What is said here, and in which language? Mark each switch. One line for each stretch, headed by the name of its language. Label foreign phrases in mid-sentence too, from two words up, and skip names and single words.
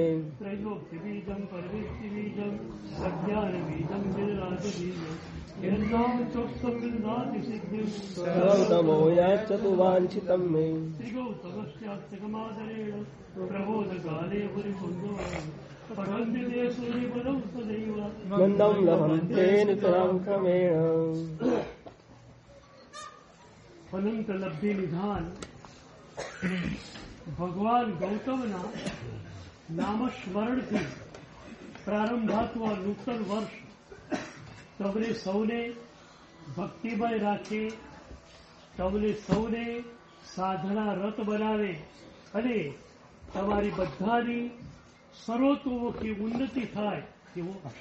Sanskrit: त्रैलोक्यबीजं परमेष्टिबीजं अज्ञानबीजं गिरिराजबीजं यन्नाम चोक्तं विदधाति सिद्धिं सगौतमो यच्छतुवाञ्छितं मे त्रिगौतमस्यात्तकमादरेण प्रबोधकाले परिपुन्दवान् पठन्ति ते सूर्यपदौ सदैव नन्दं लभन्ते नितरां क्रमेण
Gujarati: અનંત લબ્ધિ નિધાન ભગવાન ગૌતમના નામસ્મરણથી પ્રારંભાતું આ નૂતન વર્ષ તમને સૌને ભક્તિમય રાખે, તમને સૌને સાધના રત બનાવે અને તમારી બધાની સર્વતોમુખી ઉન્નતિ થાય એવો